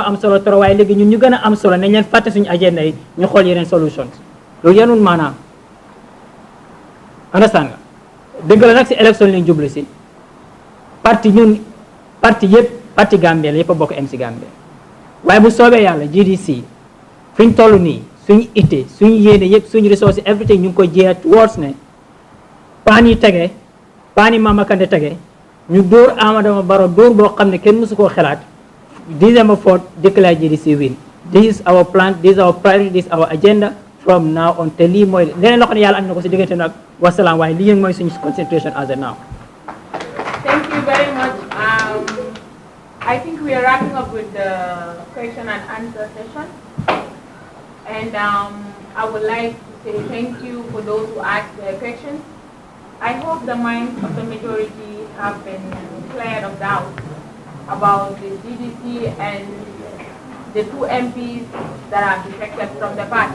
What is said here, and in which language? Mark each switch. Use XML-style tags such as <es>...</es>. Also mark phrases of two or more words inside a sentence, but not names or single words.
<wo>am solo trop waaye léegi ñun ñu gën a am solo nañ leen fàtte suñu agenda yi ñu xool yeneen solutions loolu yanul maanaam understand nga dëgg la nag si élection lañ jublu si parti yëpp parti Gambie la yëpp a bokk am si Gambie waaye bu soobee yàlla GDC fi ñu toll nii suñu ité suñu yéene yëpp suñu resource everything ñu ngi koy jeex towards ne paan yi tege paan yi Mama Kandeh tege ñu dóor Amadou Barrow dóor boo xam ne kenn mësu koo xalaat</wo> <en>December 4th declare GDC win. This is our plan, this is our priority, this is our agenda from now on</en> <wo>te lii mooy leneen loo xam ne yàlla andi na ko si diggante nag wasalaam waaye lii mooy suñu</wo> <en>concentration as of now. Thank you very much. I think we are wrapping up with the question and answer session. And I would like to say thank you for those who asked their questions. I hope the minds of the majority have been cleared of doubt about the GDC and the two MPs that are defected from the party.</en>